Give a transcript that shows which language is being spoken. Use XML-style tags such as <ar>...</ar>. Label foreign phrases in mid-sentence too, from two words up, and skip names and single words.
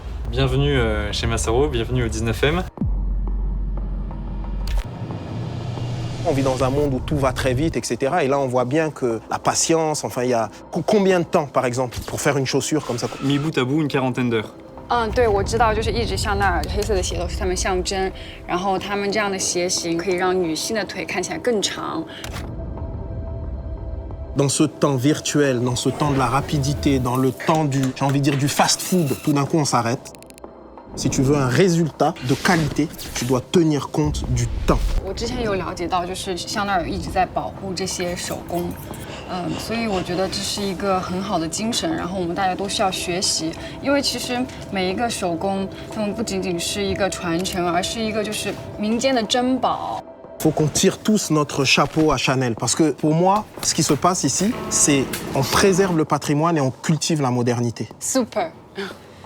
<fr>Bienvenue chez Massaro, bienvenue au 19e. On vit dans un monde où tout va très vite, etc. Et là, on voit bien que la patience, enfin, il y a combien de temps, par exemple, pour faire une chaussure comme ça? Mis bout à bout, une quarantaine d'heures.</fr> <zh>对，我知道，就是一直香奈儿黑色的鞋都是它们象征，然后它们这样的鞋型可以让女性的腿看起来更长。</zh> <fr>Dans ce temps virtuel, dans ce temps de la rapidité, dans le temps j'ai envie de dire, du fast-food, tout d'un coup, on s'arrête. Si tu veux un résultat de qualité, tu dois tenir compte du temps.</fr> <zh>我之前有了解到，就是香奈儿一直在保护这些手工，所以我觉得这是一个很好的精神，然后我们大家都需要学习，因为其实每一个手工，它们不仅仅是一个传承，而是一个就是民间的珍宝。</zh> <fr>Il faut qu'on tire tous notre chapeau à Chanel. Parce que pour moi, ce qui se passe ici, c'est on préserve le patrimoine et on cultive la modernité. Super。</fr>